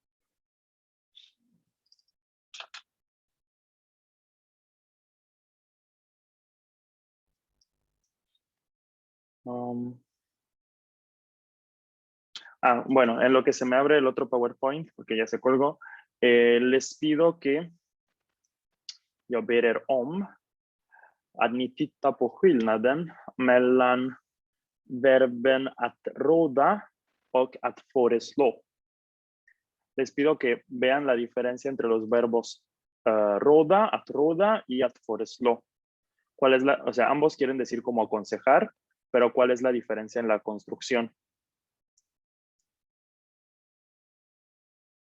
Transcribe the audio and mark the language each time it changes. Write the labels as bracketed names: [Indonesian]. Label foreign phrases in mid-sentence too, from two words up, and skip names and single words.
[Spanish] Bueno, en lo que se me abre el otro PowerPoint, porque ya se colgó, les pido que [Swedish] jag ber er om att ni tittar på skillnaden mellan verben att råda och att föreslå. [Spanish] Les pido que vean la diferencia entre los verbos [Swedish] att råda [Spanish] y [Swedish] att föreslå. [Spanish] ¿Cuál es o sea, ambos quieren decir como aconsejar, pero ¿cuál es la diferencia en la construcción?